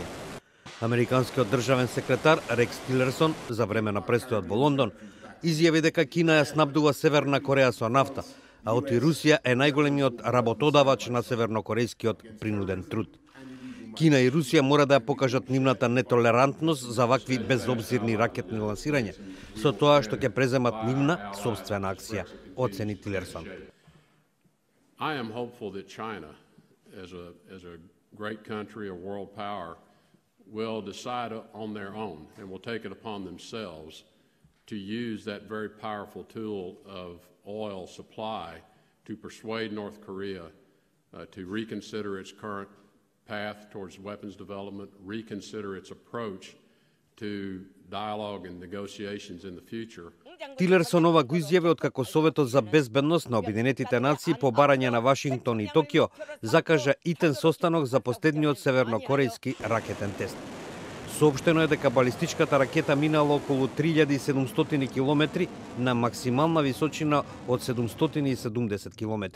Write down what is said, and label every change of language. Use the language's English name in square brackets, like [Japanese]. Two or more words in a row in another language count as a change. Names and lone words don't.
[Macedonian] Американскиот државен секретар Рекс Тилерсон за време на престојот во Лондон изјави дека Кина ја снабдува Северна Кореја со нафта, а оти Русија е најголемиот работодавач на севернокорејскиот принуден труд. Кина и Русија мора да ја покажат нивната нетолерантност за вакви безобзирни ракетни лансирања, со тоа што ќе преземат нивна собствена акција, оцени Тилерсон. [English] I am hopeful that China, as a great country, a world power, will decide on their own and will take it upon themselves to use that very powerful tool of oil supply to persuade North Korea to reconsider its current path towards weapons development, reconsider its approach to dialogue and negotiations in the future. [Macedonian] Тилерсон ова го изјави откако Советот за безбедност на Обединетите нации по барање на Вашингтон и Токио закажа итен состанок за последниот севернокорејски ракетен тест. Соопштено е дека балистичката ракета минала околу 3700 километри на максимална височина од 770 километри.